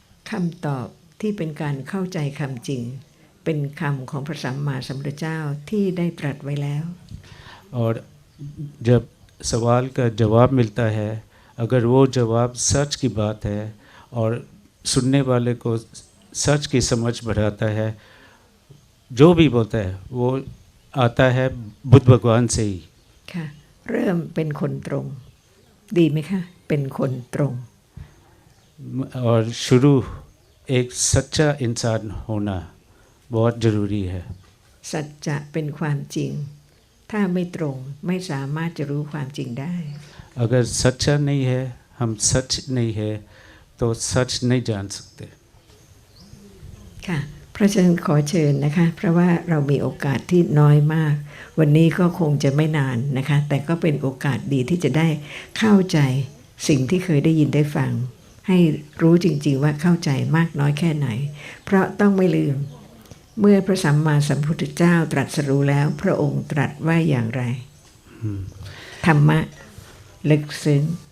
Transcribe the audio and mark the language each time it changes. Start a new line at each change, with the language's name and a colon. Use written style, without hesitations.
Thai: คำตอบที่เป็นการเข้าใจคำจริงเป็นคำของพระสัมมาสัมพุทธเจ้าที่ได้ตรัสไว้แล้ว
Hindi: और जब सवाल का जवाब मिलता है अगर वो जवाब सच की बात है और सुनने वाले को सच की समझ बढ़ाता है, जो भी बोलता है वो आता है बुद्ध भगवान से ही।
Thai: ค่ะเริ่มเป็นคนตรงดีไหมคะเป็นคนตรง
Hindi: और शुरू एक सच्चा इंसान होना बहुत ज़रूरी है।
Thai: สัจจะเป็นความจริงถ้าไม่ตรงไม่สามารถจะรู้ความจริงได้
Hindi: अगर सच्चा नहीं है, हम सच नहीं है तो सच नहीं जान सकते।
Thai: ค่ะเพราะฉะนั้นขอเชิญนะคะเพราะว่าเรามีโอกาสที่น้อยมากวันนี้ก็คงจะไม่นานนะคะแต่ก็เป็นโอกาสดีที่จะได้เข้าใจสิ่งที่เคยได้ยินได้ฟังให้รู้จริงๆว่าเข้าใจมากน้อยแค่ไหนเพราะต้องไม่ลืมเมื่อพระสัมมาสัมพุทธเจ้าตรัสรู้แล้วพระองค์ตรัสว่าอย่างไรธรรมะลึกซึ้ง